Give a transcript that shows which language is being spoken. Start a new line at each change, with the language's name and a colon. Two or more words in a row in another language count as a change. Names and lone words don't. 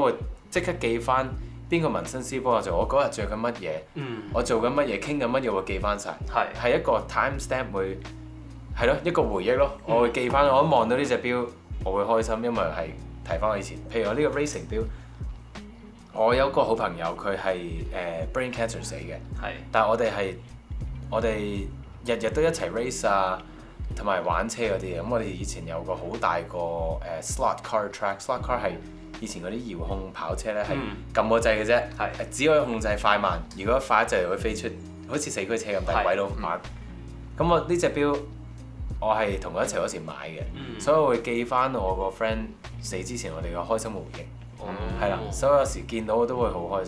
Cantonese: 我即刻記翻邊個紋身師幫我做，我嗰日着緊乜嘢，我做緊乜嘢，傾緊乜嘢，我會記翻晒，係一個
English: time stamp
Cantonese: 會係咯，一個回憶咯，我會記翻，我一望到呢隻錶，我會開心，因為係提翻我以前，譬如我呢個 racing 錶，我有個好朋友佢係
English: brain cancer
Cantonese: 死嘅，但係我哋日日都一齊 race 啊。同埋玩車嗰啲嘢，咁我哋以前有個好大個
English: slot car track， slot car
Cantonese: 係以前嗰啲遙控跑車咧，係撳個掣嘅啫，只可以控制快慢。如果快一掣就會飛出，好似四驅車咁大鬼佬玩。咁我呢隻錶我係同佢一齊嗰時買嘅，所以我會記翻我個 friend 死之前我哋嘅開心回憶，係啦，所以有時見到我都會好開心。